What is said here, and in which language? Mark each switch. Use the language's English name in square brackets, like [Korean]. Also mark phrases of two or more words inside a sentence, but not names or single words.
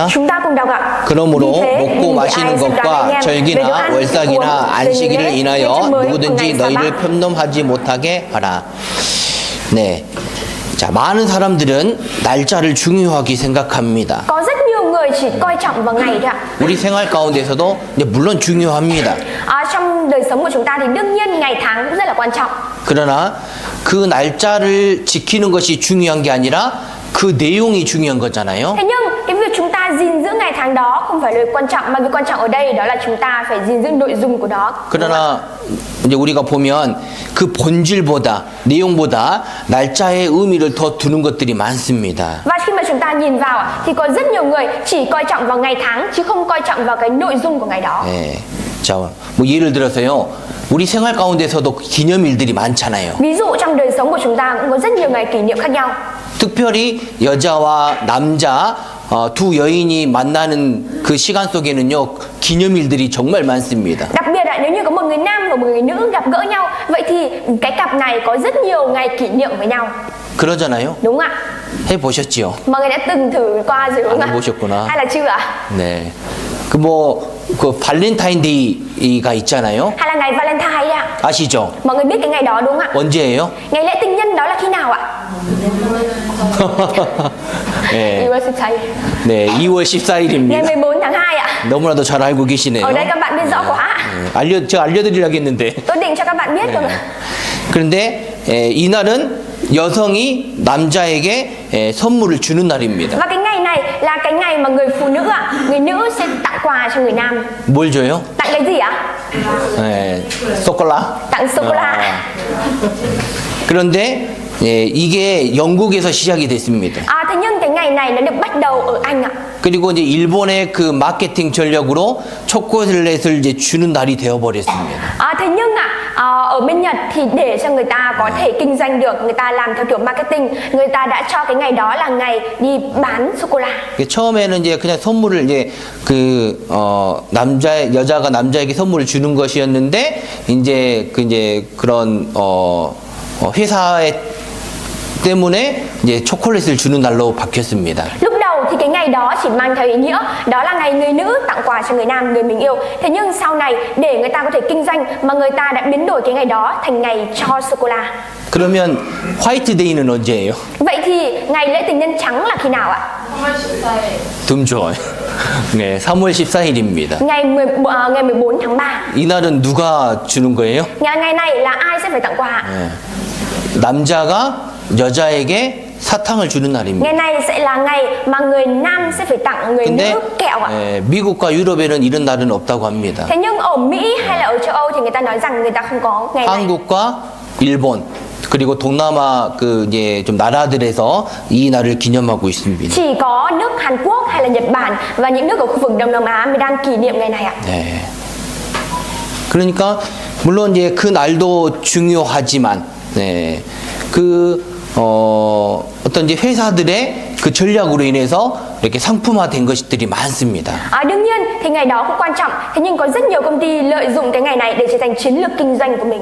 [Vietnamese] Chúng ta cùng đọc ạ. [Korean] 그러므로 [Vietnamese] Vì thế, [Korean] 먹고 [Vietnamese] đừng để [Korean] 마시는 [Vietnamese] ai xem [Korean] 것과 [Vietnamese] đoán anh em về đồ [Korean] 절기나 [Vietnamese] ăn, [Korean] 월삭이나 [Vietnamese] uống, [Korean] 안식일을 [Vietnamese] về [Korean] 인하여 [Vietnamese] ngày mới, [Korean] 누구든지 [Vietnamese] ngày [Korean] 너희를 [Vietnamese] Sa-bát. [Korean] 편놈하지 못하게 하라. 네. 자, 많은 사람들은 날짜를 중요하게 생각합니다. [Vietnamese] Có rất nhiều người chỉ coi trọng vào ngày thôi ạ. [Korean] 우리 생활 가운데서도 이제 물론 중요합니다. [Vietnamese] Trong đời sống của chúng ta thì đương nhiên ngày tháng cũng rất là quan trọng. [Korean] 그러나 그 날짜를 지키는 것이 중요한 게 아니라 그 내용이 중요한 거잖아요. [Vietnamese] Thế nhưng cái việc chúng ta gìn giữ ngày tháng đó không phải là quan trọng, mà việc quan trọng ở đây đó là chúng ta phải gìn giữ nội dung của đó. [Korean] 그러나 이제 우리가 보면 그 본질보다 내용보다 날짜의 의미를 더 두는 것들이 많습니다. [Vietnamese] Và khi mà chúng ta nhìn vào ạ, thì có rất nhiều người chỉ coi trọng vào ngày tháng chứ không coi trọng vào cái nội dung của ngày đó. [Korean] 네. 자, 뭐 예를 들어서요. 우리 생활 가운데서도 기념일들이 많잖아요. [Vietnamese] Ví dụ trong đời sống của chúng ta cũng có rất nhiều ngày kỷ niệm khác nhau. [Korean] 특별히 여자와 남자 두 여인이 만나는 그 시간 속에는요. 기념일들이 정말 많습니다. [Vietnamese] Đặc biệt là nếu như có một người nam và một người nữ gặp gỡ nhau, vậy thì cái cặp này có rất nhiều ngày kỷ niệm với nhau. [Korean] 그러잖아요. [Vietnamese] Đúng ạ? [Korean] 해보셨지요? [Vietnamese] Mọi người đã từng thử qua rồi đúng [Korean] 안 [Vietnamese] không ạ? [Korean] 해보셨구나. [Vietnamese] Hay là chưa ạ? [Korean] 네. 그 발렌타인데이가 있잖아요. [Vietnamese] Hay là ngày Valentine ạ? [Korean] 아시죠? [Vietnamese] Mọi người biết cái ngày đó đúng không ạ? [Korean] 언제예요? [Vietnamese] Ngày lễ tình nhân đó là khi nào ạ? [Korean] 네. 2월 14일. 네, 2월 [Vietnamese] Ngày [Korean] 14일입니다. [Vietnamese] 14 tháng 2 ạ. [Korean] 너무나도 잘 알고 계시네요. [Vietnamese] Ở đây các bạn biết rõ quá. [Korean] 제가 알려드리려고 했는데. [Vietnamese] Tôi định cho các bạn biết rồi. [Korean] 그런데 이날은 여성이 남자에게 선물을 주는 날입니다. [Vietnamese] Và cái ngày này là cái ngày mà người phụ nữ ạ, người nữ sẽ tặng quà cho người nam. [Korean] 뭘 줘요? [Vietnamese] Tặng cái gì ạ? [Korean] 네, 소콜라. [Vietnamese] Tặng sô cô la. [Korean] 그런데 이게 영국에서 시작이 됐습니다. [Vietnamese] Thế nhưng cái ngày này nó được bắt đầu ở Anh ạ. [Korean] 그리고 이제 일본의 그 마케팅 전략으로 초콜릿을 이제 주는 날이 되어버렸습니다. [Vietnamese] Thế nhưng ở bên Nhật thì để cho người ta có thể kinh doanh được, người ta làm theo kiểu marketing, người ta đã cho cái ngày đó là ngày đi bán sô cô la. [Korean] 처음에는 이제 그냥 선물을 이제 여자가 남자에게 선물을 주는 것이었는데 이제 그런 회사의 때문에 이제 초콜릿을 주는 날로 바뀌었습니다. [Vietnamese] Lúc đầu thì cái ngày đó chỉ mang theo ý nghĩa đó là ngày người nữ tặng quà cho người nam, người mình yêu. Thế nhưng sau này để người ta có thể kinh doanh mà người ta đã biến đổi cái ngày đó thành ngày cho sô cô la. [Korean] 그러면 화이트데이는 언제예요? [Vietnamese] Vậy thì ngày lễ tình nhân trắng là khi nào ạ? [Korean] 좀 좋아요. 네, 3월 14일입니다. [Vietnamese] Ngày 14 tháng 3. [Korean] 이날은 누가 주는 거예요? [Vietnamese] Ngày này là ai sẽ phải tặng quà? [Korean] 네. 남자가 여자에게 사탕을 주는 날입니다. [Vietnamese] Ngày này sẽ là ngày mà người nam sẽ phải tặng người [Korean] 근데 [Vietnamese] nữ kẹo ạ. [Korean] 예, 미국과 유럽에는 이런 날은 없다고 합니다. [Vietnamese] Thế nhưng ở Mỹ hay là ở châu Âu thì người ta nói rằng người ta không có ngày này. [Korean] 한국과 일본 그리고 동남아 그 이제 좀 나라들에서 이 날을 기념하고 있습니다. [Vietnamese] Chỉ có nước Hàn Quốc hay là Nhật Bản và những nước ở khu vực Đông Nam Á mới đang kỷ niệm ngày này ạ. [Korean] 네. 그러니까 물론 이제 그 날도 중요하지만 네. 어떤 이제 회사들의 그 전략으로 인해서 이렇게 상품화된 것들이 많습니다. [Vietnamese] Đương nhiên thì ngày đó cũng quan trọng, thế nhưng có rất nhiều công ty lợi dụng cái ngày này để trở thành chiến lược kinh doanh của mình.